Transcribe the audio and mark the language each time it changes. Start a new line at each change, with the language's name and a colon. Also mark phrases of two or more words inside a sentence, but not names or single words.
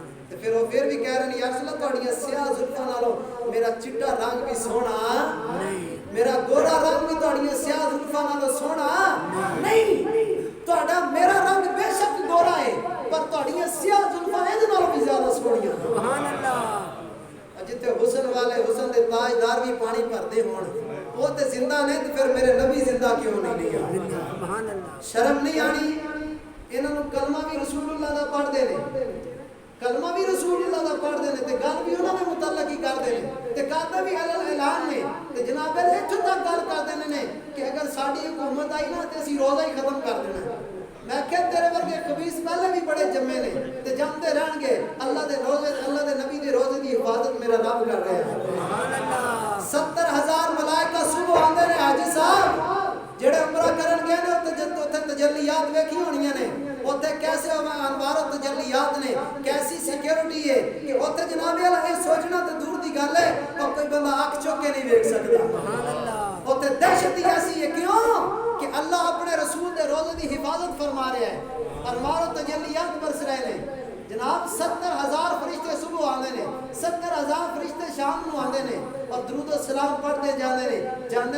Punjabi: تے پھر
Urdu: وہ پھر بھی کہہ رہے ہیں
Punjabi: یا رسول اللہ تہاڈیاں سیاہ زلفاں نالوں میرا چٹا رنگ بھی سونا نہیں, میرا گورا رنگ بھی تہاڈیاں سیاہ زلفاں نالوں سونا نہیں. تہاڈا میرا رنگ بے شک گورا ہے پر تہاڈیاں سیاہ زلفاں ایں دے نالوں بھی زیادہ سونیاں. سبحان اللہ. جتے حسن والے حسن دے تاجدار بھی پانی بھردے ہون وہ تے زندہ نے تے پھر میرے نبی زندہ کیوں نہیں آ؟ سبحان اللہ. شرم نہیں آنی انہاں نوں کلمہ بھی رسول اللہ دا پڑھ دے نے, کلمہ بھی رسول اللہ دا پڑھ دے نے تے گل بھی انہاں دے متعلق ہی کر دے نے تے کہتے بھی اعلان نے تے جناب ایتھوں تک گل کر دے نے کہ اگر ساڈی حکومت آئی نا تے اسی روزہ ہی ختم کر دینا. میں کہ تیرے ورگے خبیث پہلے بھی بڑے جمے نے تے جمتے رہن گے. اللہ دے روزے اللہ دے نبی دے روزے دی حفاظت میرا رب کر رہا ہے. سبحان اللہ. 70,000 ملائکہ صبح آندے نے حاجی صاحب جڑے عمرہ کرن گئے نے تے تجلیات ویکھی ہونیاں نے اوتھے کیسے انوار و تجلیات نے کیسی سیکیورٹی ہے کہ اتنے جناب والا
Urdu: یہ سوچنا تو دور کی
Punjabi: گل ہے اور کوئی بندہ اکھ چک کے نہیں ویک سکتا اتنے دہشت ہی ایسی ہے کیوں کہ اللہ اپنے رسول دے روزے کی حفاظت فرما رہا ہے
Urdu: انوار و تجلیات برس رہے ہیں جناب 70,000 فرشتے صبح آتے ہیں 70,000 فرشتے شام کو آتے ہیں اور درود و سلام پڑھتے جاتے ہیں جانے